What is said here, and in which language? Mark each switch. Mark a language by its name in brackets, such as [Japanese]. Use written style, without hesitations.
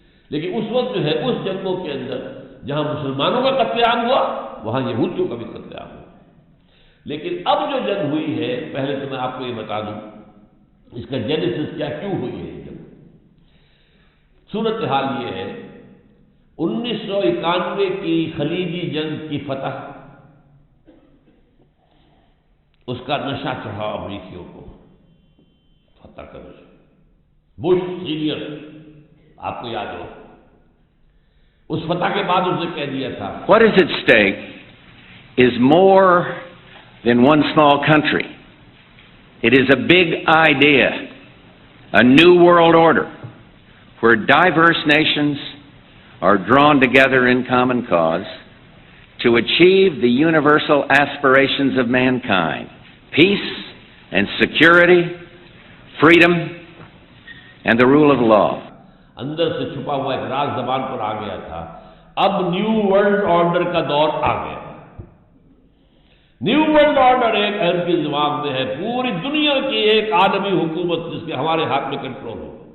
[Urdu] لیکن اس وقت جو ہے اس جنگوں کے اندر جہاں مسلمانوں کا قتل عام ہوا، وہاں یہودیوں کا بھی قتل عام ہوا۔ لیکن اب جو جنگ ہوئی ہے، پہلے تو میں آپ کو یہ بتا دوں اس کا جینیسس کیا، کیوں ہوئی ہے یہ جنگ۔ صورتحال یہ ہے، 1991 کی خلیجی جنگ کی فتح، اس کا نشہ چڑھا امریکیوں کو فتح کا نشہ۔ بش سینئر، آپ کو یاد ہو، اس فتح کے بعد اس نے کہہ دیا تھا، [English] What is at stake is more than one small country. It is a big idea, a new world order, where diverse nations are drawn together in common cause to achieve the universal aspirations of mankind: peace and security, freedom and the rule of law. [Urdu] اندر سے چھپا ہوا ایک راز زبان پر آ گیا تھا، اب new world order کا دور آ گیا۔ نیو ورلڈ آرڈر ایک اہم کے دماغ میں ہے، پوری دنیا کی ایک عالمی حکومت جس کے ہمارے ہاتھ میں کنٹرول ہو۔